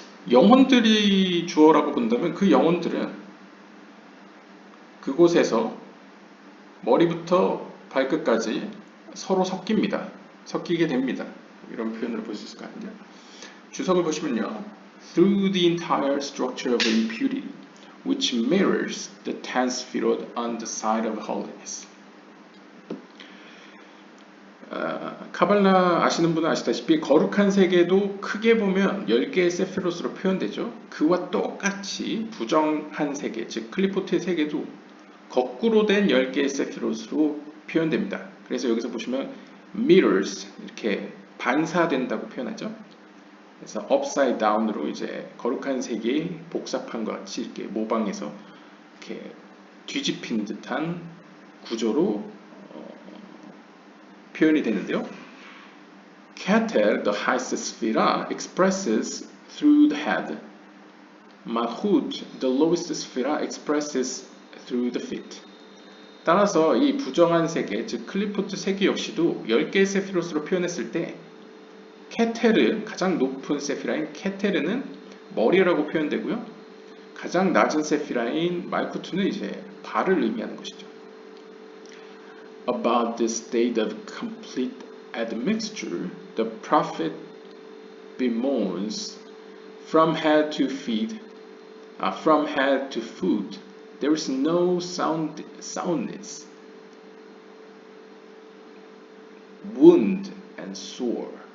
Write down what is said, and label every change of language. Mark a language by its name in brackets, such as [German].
[Korean] 영혼들이 주어라고 본다면 그 영혼들은 그곳에서 머리부터 발끝까지 서로 섞이게 됩니다. 이런 표현을 볼 수 있을 것 같은데요. 주석을 보시면요. [English] Through the entire structure of impurity, which mirrors the tenth spherod on the side of holiness. [Korean] 카발라 아시는 분은 아시다시피 거룩한 세계도 크게 보면 10개의 세피롯으로 표현되죠. 그와 똑같이 부정한 세계, 즉 클리포트의 세계도 거꾸로 된 10개의 세피롯으로 표현됩니다. 그래서 여기서 보시면 mirrors 이렇게 반사된다고 표현하죠. 그래서 [English] upside down [Korean] 으로 이제 거룩한 세계의 복사판과 같이 이렇게 모방해서 이렇게 뒤집힌 듯한 구조로 표현이 되는데요. [English] Keter, the highest sphera, expresses through the head. Malchut, the lowest sphera, expresses through the feet. [Korean] 따라서 이 부정한 세계, 즉 클리포트 세계 역시도 10개의 세피롯으로 표현했을 때 케테르, 가장 높은 세피라인 케테르는 머리라고 표현되고요. 가장 낮은 세피라인 말쿠트는 이제 발을 의미하는 것이죠. [English] About this state of complete admixture, the prophet bemoans from head to feet, from head to foot, there is no soundness, wound and sore.